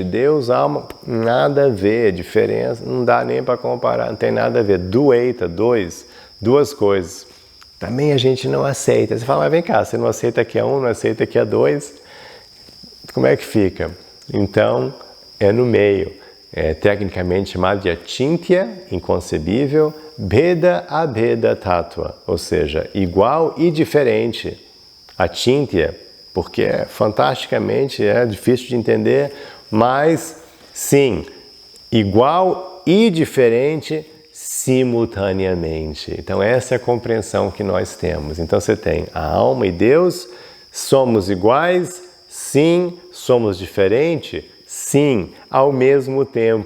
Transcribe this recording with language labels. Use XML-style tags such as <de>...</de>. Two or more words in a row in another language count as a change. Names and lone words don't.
<pt>Deus, alma, nada a ver, diferença, não dá nem para comparar, não tem nada a ver. Dvaita, duas coisas. Também a gente não aceita. Você fala, mas vem cá, você não aceita que é um, não aceita que é dois? Como é que fica? Então, é no meio. É tecnicamente chamado de achintya, inconcebível,</pt> <sa>भेद अभेद तत्त्व,</sa> <pt>ou seja, igual e diferente. Achintya, porque fantasticamente é difícil de entender, mas sim, igual e diferente simultaneamente. Então essa é a compreensão que nós temos. Então você tem a alma e Deus, somos iguais, sim, somos diferentes, sim, ao mesmo tempo.</pt>